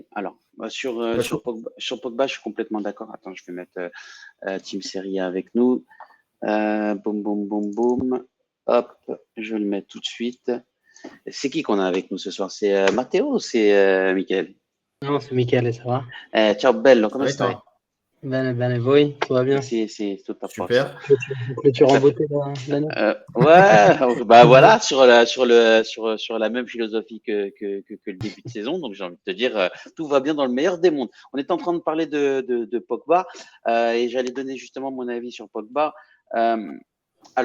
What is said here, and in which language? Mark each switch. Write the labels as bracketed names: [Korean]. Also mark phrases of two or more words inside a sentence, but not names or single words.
[French] Alors, sur Pogba, je suis complètement d'accord. Attends, je vais mettre Team Serie avec nous. Boum. Hop, je vais le mettre tout de suite. C'est qui qu'on a avec nous ce soir? C'est Matteo ou c'est Michele? No, c'est Michele, ça va? [Italian] Ciao bello, come stai? Bene, voi? [French] Tout va bien? [Italian] Sì, tutto a posto. [French] Super. Clôture en beauté l'année? Ouais, bah voilà, sur la même philosophie que le début de saison. Donc j'ai envie de te dire, tout va bien dans le meilleur des mondes. On est en train de parler de Pogba et j'allais donner justement mon avis sur Pogba.